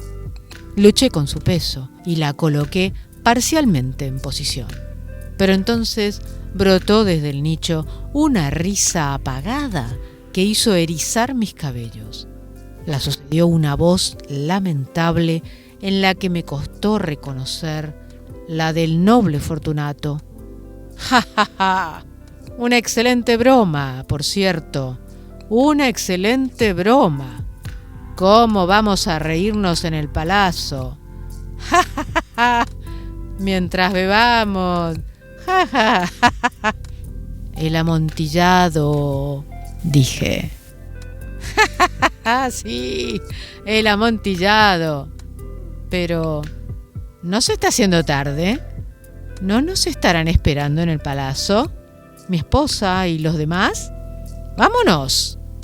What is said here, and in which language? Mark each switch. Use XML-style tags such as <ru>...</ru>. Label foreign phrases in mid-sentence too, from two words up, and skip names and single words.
<es>Luché con su peso y la coloqué parcialmente en posición. Pero entonces brotó desde el nicho una risa apagada que hizo erizar mis cabellos. La sucedió una voz lamentable en la que me costó reconocer la del noble Fortunato. ¡Ja, ja, ja! Una excelente broma, por cierto. Una excelente broma. ¿Cómo vamos a reírnos en el palacio? ¡Ja, ja, ja, ja! Mientras bebamos. ¡Ja, ja, ja, ja! El amontillado, dije. ¡Ja, ja, ja, ja! Sí, el amontillado. Pero, ¿no se está haciendo tarde? ¿No nos estarán esperando en el palacio? ¿Mi esposa y los demás? ¡Vámonos!</es>